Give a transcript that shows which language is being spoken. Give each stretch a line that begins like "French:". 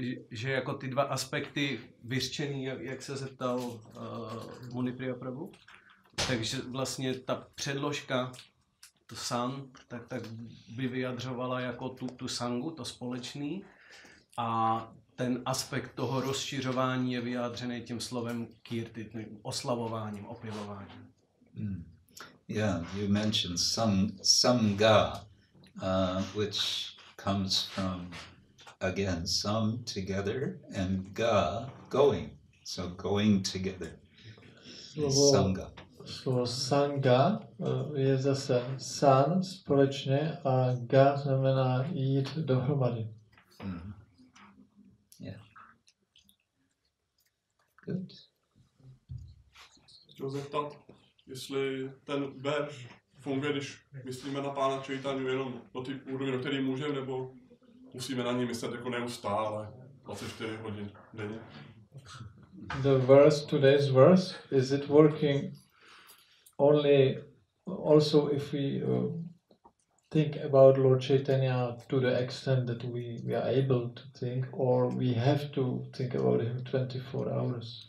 Czech: Že jako ty dva aspekty vyřčený, jak se zeptal Munipriya Prabhu, takže vlastně ta předložka, to san, tak by vyjadřovala jako tu sangu, to společný, a ten aspekt toho rozšiřování je vyjádřený tím slovem kirti, oslavováním, opěvováním.
English: Yeah, you mentioned sangha, which comes from, again, sam, together, and ga, going. So going together. Sangha.
Czech: Slovo sangha je zase san, společně, a ga znamená jít dohromady.
English: Yeah. Good.
Czech: Chtěl zeptat, jestli ten verš funguje, když myslíme na Pána Čejtanju jenom do ty úrovně, do který můžeme, nebo musíme na ní myslet jako neustále, 24 hodin denně.
English: The verse, today's verse, is it working only also if we think about Lord Chaitanya to the extent that we are able to think, or we have to think about him 24 hours?